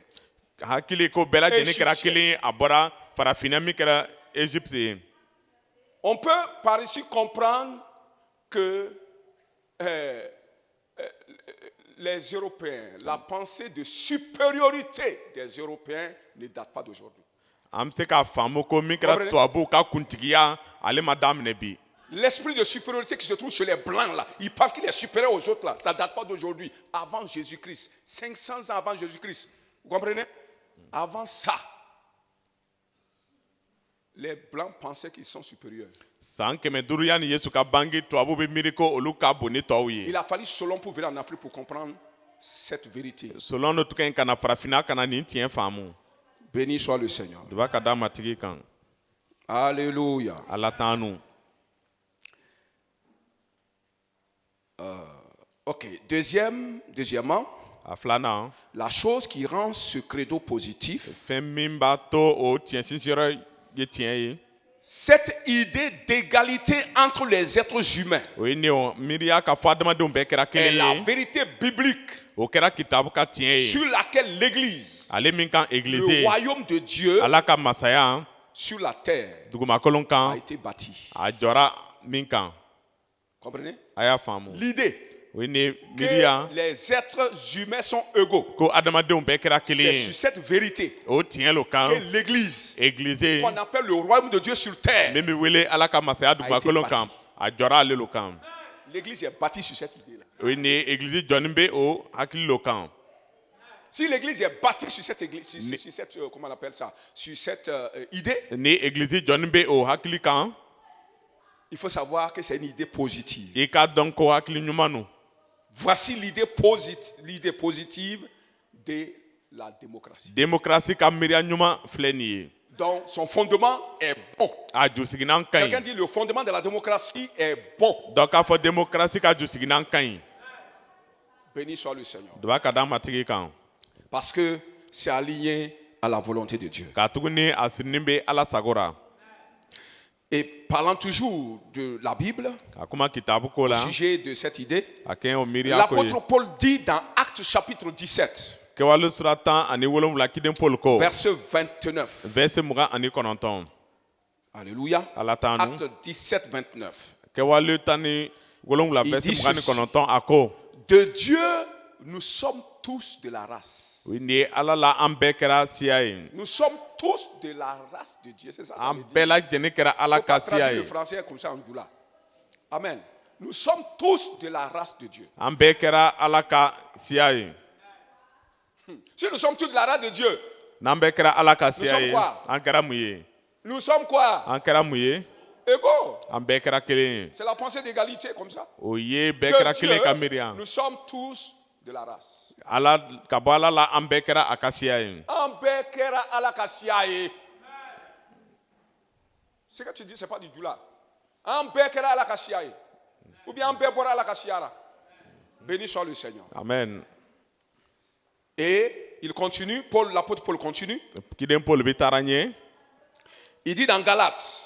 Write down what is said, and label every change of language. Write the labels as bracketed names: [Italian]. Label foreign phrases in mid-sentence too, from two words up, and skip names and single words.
[Bambara] hakili ko bɛɛ lajɛlen kɛra [French] Égyptien. [Bambara] kelen ye a bɔra farafina min kɛra Égypte ye [French] On peut par ici comprendre que les Européens, la pensée de supériorité des Européens ne date pas d'aujourd'hui. [Bambara] an bɛ se k'a faamu ko min kɛra [French] Comprenez? [Bambara] tubabuw ka kuntigiya ale ma daminɛ bi [French] L'esprit de supériorité qui se trouve chez les Blancs, là, ils pensent qu'il est supérieur aux autres, là. Ça ne date pas d'aujourd'hui. Avant Jésus-Christ, 500 ans avant Jésus-Christ. Vous comprenez? Avant ça, les Blancs pensaient qu'ils sont supérieurs. [Bambara] san 500 yanni Yesu ka bange tubabuw bɛ miiri ko olu ka bon ni tɔw ye [French] Il a fallu Solon pour venir en Afrique pour comprendre cette vérité. [Bambara] solon dɔ tun ka ɲi ka na farafina ka na nin tiɲɛ faamu [French] Béni soit le Seigneur. [Bambara] dɔba ka da matigi kan [French] Alléluia. [Bambara] ala t'an [French] Ok, deuxièmement, [Bambara] a filanan [French] la chose qui rend ce credo positif, [Bambara] fɛn min b'a to o tiɲɛ sinsiyɔrɔ ye tiɲɛ ye [French] cette idée d'égalité entre les êtres humains [Bambara] o ye nin o miiriya k'a fɔ adamadenw bɛɛ kɛra [French] est [Bambara] kelen la ye [French] vérité biblique [Bambara] o kɛra kitabu ka tiɲɛ ye [French] sur laquelle l'Église, [Bambara] ale min kan [French] le [Bambara] egilize [French] royaume de Dieu [Bambara] ala ka masaya [French] sur la terre [Bambara] dugumakolon a kan [French] été bâti. [Bambara] a jɔra min kan [French] Comprenez? [Bambara] a y'a faamu [French] L'idée [Bambara] o ye nin [French] que [Bambara] miiriya [French] les êtres humains sont égaux, [Bambara] ko adamadenw bɛɛ kɛra kelen [French] c'est [Bambara] ye [French] sur cette vérité [Bambara] o tiɲɛ lo kan [French] que l'Église, [Bambara] egilize [French] qu'on appelle le royaume de Dieu sur terre, [Bambara] min bɛ wele ala ka masaya dugumakolon [French] bâti. [Bambara] kan a jɔra ale lo kan [French] l'Église est bâtie sur cette idée-là. [Bambara] o ye nin egilizi jɔnni bɛ o hakili lo kan [French] Si l'église est bâtie sur cette église, sur cette, comment on appelle ça, sur cette idée, [Bambara] ni église jɔnni bɛ o hakili kan [French] il faut savoir que c'est une idée positive. [Bambara] i k'a dɔn ko hakili ɲuman don. [French] Voici l'idée positive de la démocratie. [Bambara] démocratie ka miiriya ɲuman filɛ nin ye. [French] Donc son fondement est bon. [Bambara] a jusiginan ka [French] Quelqu'un [Bambara] ɲi. [French] dit le fondement de la démocratie est bon. [Bambara] dɔ k'a fɔ démocratie ka jusiginan ka ɲi. [French] Béni soit le Seigneur. [Bambara] dɔ b'a ka d'a matigi kan. [French] Parce que c'est aligné à la volonté de Dieu. [Bambara] k'a tuguni a sirinin bɛ ala sago ra. [French] Et parlant toujours de la Bible, [Bambara] ka kuma kitabu ko [French] au [Bambara] la [French] sujet de cette idée, [Bambara] a kɛ o miiriya ko ye. [French] l'apôtre Paul dit dans Actes chapitre 17, [Bambara] kɛwale sura 17 kiden paul ko. [French] verset 29. verset 29. Alléluia. [Bambara] ala t'an nu. [French] Acte 17, 29. [Bambara] kɛwale 17 [French] Il [Bambara] verset [French] dit ceci. [Bambara] 29 a ko. [French] De Dieu, nous sommes tous de la race. [Bambara] ni ala la an bɛɛ kɛra siya ye. [French] Nous sommes tous de la race de Dieu. C'est ça, ça [Bambara] an [French] veut dire. [Bambara] bɛɛ lajɛlen kɛra ala [French] Faut [Bambara] ka [French] pas [Bambara] siya [French] traduire le [Bambara] ye. [French] français comme ça en Djoula. Amen. Nous sommes tous de la race de Dieu. [Bambara] an bɛɛ kɛra ala ka siya ye. [French] Si nous sommes tous de la race de Dieu, [Bambara] n'an bɛɛ kɛra ala ka siya [French] sommes [Bambara] ye [French] quoi? [Bambara] an kɛra mun ye. [French] nous sommes quoi? [Bambara] an kɛra mun ye. [French] Égaux. [Bambara] an bɛɛ kɛra kelen ye. [French] C'est la pensée d'égalité comme ça. [Bambara] o ye bɛɛ kɛra [French] De [Bambara] kelen ka [French] Dieu, [Bambara] miiriya. [French] nous sommes tous de la race. [Bambara] ala ka bɔ ala la an bɛɛ kɛra a ka siya ye. Ambekera alakasiaye. [French] Ce que tu dis, ce n'est pas du Djoula. [Bambara] Ambekera alakasiaye. [French] Ou bien [Bambara] ambebora alakasiara. [French] Béni soit le Seigneur. amen. Et il continue, l'apôtre Paul continue. [Bambara] kiden paul bɛ taara ɲɛ. [French] Il dit dans Galates,